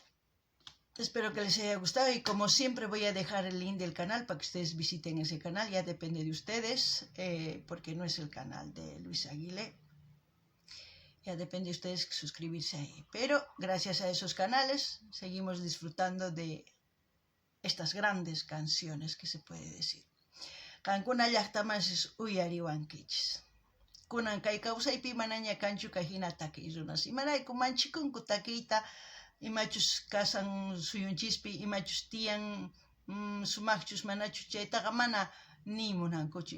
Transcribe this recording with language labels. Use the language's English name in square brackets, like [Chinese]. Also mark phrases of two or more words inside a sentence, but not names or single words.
[Spanish] Bueno, Espero que les haya gustado y como siempre voy a dejar el link del canal para que ustedes visiten ese canal. Ya depende de ustedes, porque no es el canal de Luis Aguilé. Ya depende de ustedes suscribirse ahí. Pero gracias a esos canales seguimos disfrutando de estas grandes canciones que se puede decir. [Quechua] Kankuna llaqtamasis uyariwankichis. Kunan kay kawsaypi manaña kanchu kahina takiy runas. Imarayku manchikunku takiyta, imachus kasan suyunchispi, imachus tiyan sumaqchus manachus chaytaqa mana nimunankuchu.